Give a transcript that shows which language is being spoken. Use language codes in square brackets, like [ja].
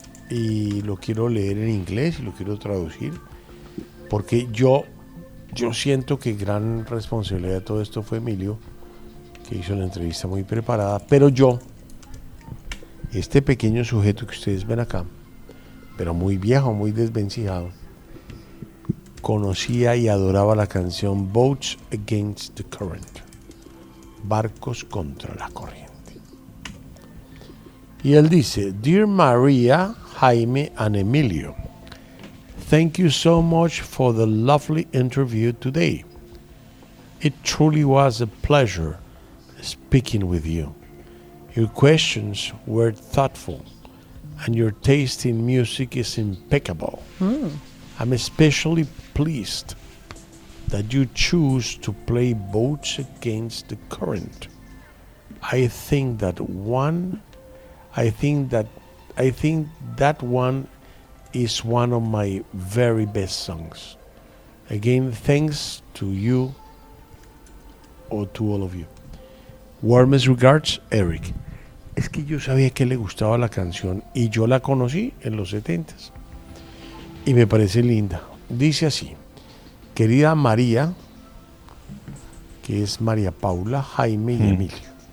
[es] Y lo quiero leer en inglés y lo quiero traducir, porque yo siento que gran responsabilidad de todo esto fue Emilio, que hizo la entrevista muy preparada, pero yo, este pequeño sujeto que ustedes ven acá, pero muy viejo, muy desvencijado, conocía y adoraba la canción Boats Against the Current, Barcos contra la Corriente. Y él dice: [en] Dear Maria, Jaime and Emilio, thank you so much for the lovely interview today. It truly was a pleasure speaking with you. Your questions were thoughtful, and your taste in music is impeccable. Mm. I'm especially pleased that you choose to play Boats Against the Current. I think that one is one of my very best songs. Again, thanks to you, or to all of you. Warmest regards, Eric. [es] Es que yo sabía que le gustaba la canción y yo la conocí en los 70s y me parece linda. Dice así: querida María, que es María Paula, Jaime y Emilio.